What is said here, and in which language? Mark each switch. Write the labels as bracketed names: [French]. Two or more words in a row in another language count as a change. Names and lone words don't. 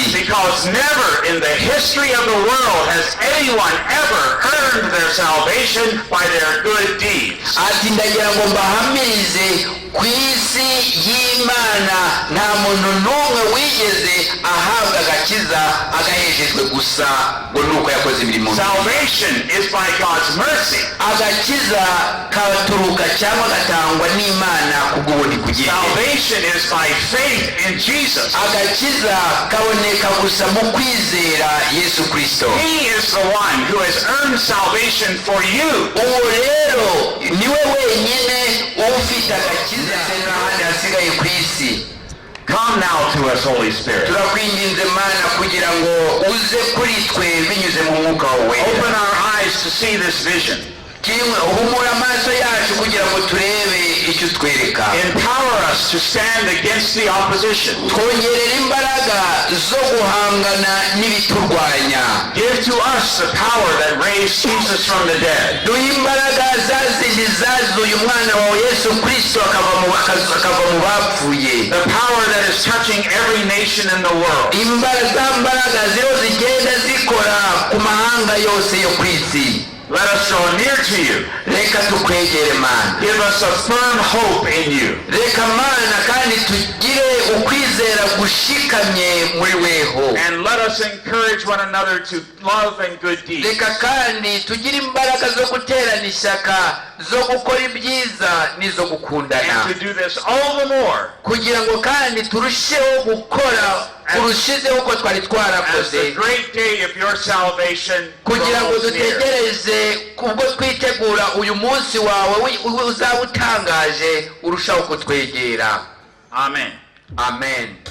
[English] Because never in the history of the world has anyone ever earned their salvation by their good deeds. [Kinyarwanda] ati ndagira ngo mbahamirize ku isi y'Imana nta muntu n'umwe wigeze ahabwa agakiza agaheshejwe gusa ngo nuko yakoze imirimo. [English] Salvation is by God's mercy. [Kinyarwanda] agakiza kabaturuka cyangwa gatangwa n'Imana kubw'ubuntu kugira. [English] Salvation is by faith in Jesus. [Kinyarwanda] agakiza kaboneka gusa mu kwizera Yesu Kristo. [English] He is the one who has earned salvation for you. [Kinyarwanda] uwo rero niwe wenyine ufite agakiza n'ahandi hasigaye ku isi. [English] Come now to us, Holy Spirit. [Kinyarwanda] turakwinginze Mana kugira ngo uze kuri twe binyuze mu mwuka wawe. [English] Open our eyes to see this vision. [Kinyarwanda] humura amaso yacu kugira ngo turebe icyo utwereka. [English] Empower us to stand against the opposition. [Kinyarwanda] twongerera imbaraga zo guhangana n'ibiturwanya. [English] Give to us the power that raised Jesus from the dead. [Kinyarwanda] duhe imbaraga zazindi zazuye umwana wawe Yesu Kristo akava mu bapfuye. [English] The power that is touching every nation in the world. [Kinyarwanda] imbaraga ziriho zigenda zikora ku mahanga yose yo ku isi. [English] Let us draw near to you. [Kinyarwanda] reka tukwegere Mana. [English] Give us a firm hope in you. [Kinyarwanda] reka Mana kandi tugire ukwizera gushikamye muri weho. [English] And let us encourage one another to love and good deeds. [Kinyarwanda] reka kandi tugire imbaraga zo guterana ishyaka zo gukora ibyiza n'izo gukundana. [English] And to do this all the more [Kinyarwanda] kugira ngo kandi turusheho gukora kurushizeho uko twari [English] as the [Kinyarwanda] twarakoze, [English] great day of your salvation [Kinyarwanda] kugira ngo [English] draws near. [Kinyarwanda] dutegereze kubwo twitegura uyu munsi wawe uzaba utangaje urushaho kutwegera. [English] Amen. [Kinyarwanda] amen.